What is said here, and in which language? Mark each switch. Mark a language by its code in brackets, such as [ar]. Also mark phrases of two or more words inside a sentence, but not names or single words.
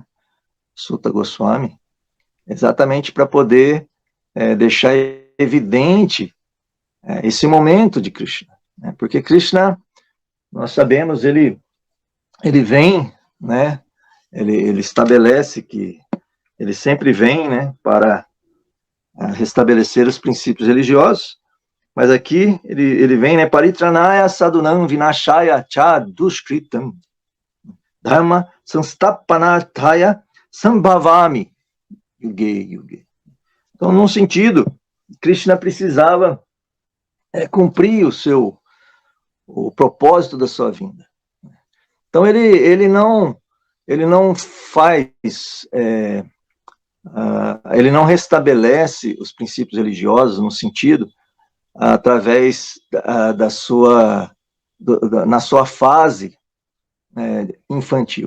[pt] Sutta Goswami, exatamente para poder deixar evidente esse momento de Krishna, né? Porque Krishna, nós sabemos, ele vem, né? Ele estabelece que ele sempre vem, né, para restabelecer os princípios religiosos, Mas aqui ele vem, né? [sa] परित्राणाय सदुनां विनाशाय च दुष्कृतम् धर्म संस्थापनार्थाय सम्भवामि युगे युगे. [pt] Então, num sentido, Krishna precisava cumprir o propósito da sua vinda. Então, ele não faz, ele não restabelece os princípios religiosos no sentido através na sua fase infantil.